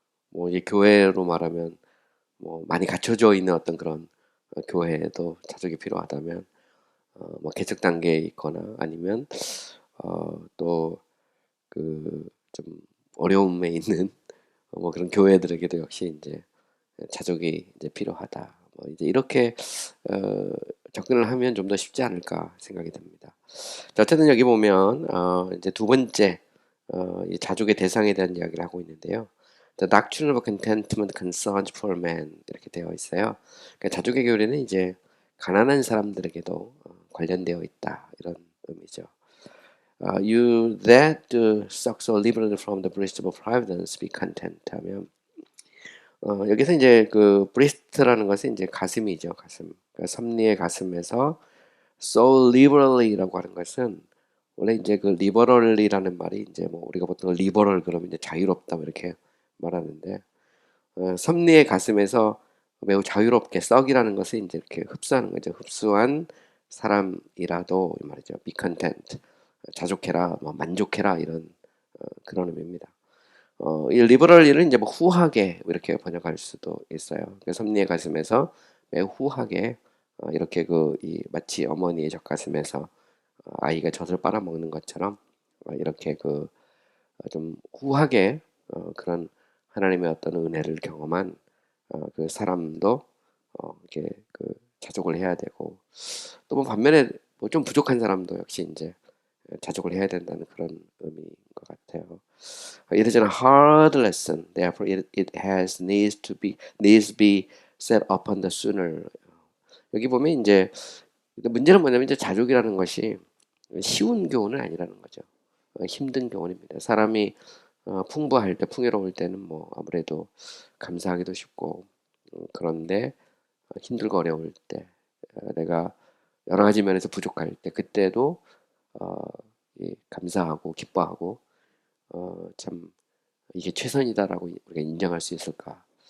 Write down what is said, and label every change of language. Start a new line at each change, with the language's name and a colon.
Korean: 뭐 이제 교회로 말하면 뭐 많이 갖춰져 있는 어떤 그런 교회에도 자족이 필요하다면 뭐 개척 단계에 있거나 아니면 또 좀 어려움에 있는 뭐 그런 교회들에게도 역시 이제 자족이 이제 필요하다. 뭐 이제 이렇게 어, 접근을 하면 좀 더 쉽지 않을까 생각이 듭니다. 자, 어쨌든 여기 보면 이제 두 번째 이 자족의 대상에 대한 이야기를 하고 있는데요.
English: The doctrine of contentment concerns poor men
Korean: 이렇게 되어 있어요. 그러니까 자족의 교리는 이제 가난한 사람들에게도 관련되어 있다 이런 의미죠.
English: You that suck so liberally from the breast of providence be content
Korean: 하면 여기서 이제 breast라는 것은 이제 가슴이죠, 가슴. 그러니까 섭리의 가슴에서
English: so liberally
Korean: 라고 하는 것은 원래 이제 liberally라는 말이 이제 뭐 우리가 보통 liberal 그러면 이제 자유롭다 뭐 이렇게 말하는데 섭리의 가슴에서 매우 자유롭게 썩이라는 것을 이제 이렇게 흡수하는 거죠. 흡수한 사람이라도 이 말이죠.
English: be content.
Korean: 자족해라, 뭐 만족해라 이런 그런 의미입니다. 이 리버럴리를 이제 뭐 후하게 이렇게 번역할 수도 있어요. 섭리의 가슴에서 매우 후하게 이렇게 이 마치 어머니의 젖가슴에서 아이가 젖을 빨아먹는 것처럼 이렇게 좀 후하게 그런 하나님의 어떤 은혜를 경험한 그 사람도 이렇게 자족을 해야 되고 또 뭐 반면에 뭐 좀 부족한 사람도 역시 이제 자족을 해야 된다는 그런 의미인 것 같아요.
English: It is a hard lesson, therefore it has needs be set upon the sooner.
Korean: 여기 보면 이제 문제는 뭐냐면 이제 자족이라는 것이 쉬운 교훈은 아니라는 거죠. 힘든 교훈입니다. 사람이 풍부할 때, 풍요로울 때는 뭐 아무래도 감사하기도 쉽고 그런데 힘들고 어려울 때, 내가 여러 가지 면에서 부족할 때, 그때도 어, 감사하고 기뻐하고 참 이게 최선이다라고 우리가 인정할 수 있을까?